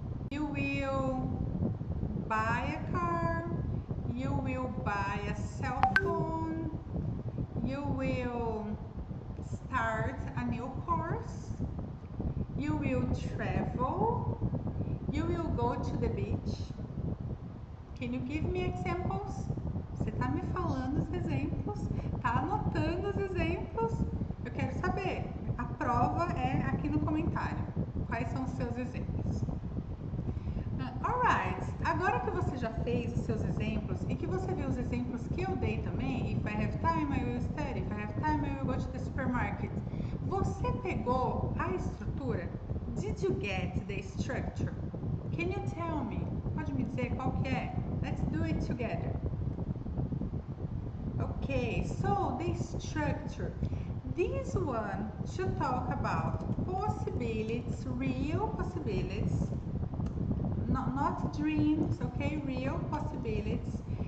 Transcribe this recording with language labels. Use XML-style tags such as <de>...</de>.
<en>You will buy a car, you will buy a cell phone, you will start a new course, you will travel, you will go to the beach. Can you give me examples?</en> <pt>Você tá me falando os exemplos, tá anotando os exemplos? Eu quero saber. A prova é aqui no comentário. Quais são os seus exemplos? Alright, agora que você já fez os seus exemplos e que você viu os exemplos que eu dei também,</pt> <en>if I have time I will study, if I have time I will go to the supermarket,</en> <pt>você pegou a estrutura?</pt> <en>Did you get the structure? Can you tell me?</en> <pt>Pode me dizer qual que é?</pt> <en>Let's do it together. Okay, so the structure. This one should talk about possibilities, real possibilities, not dreams, okay, real possibilities.</en>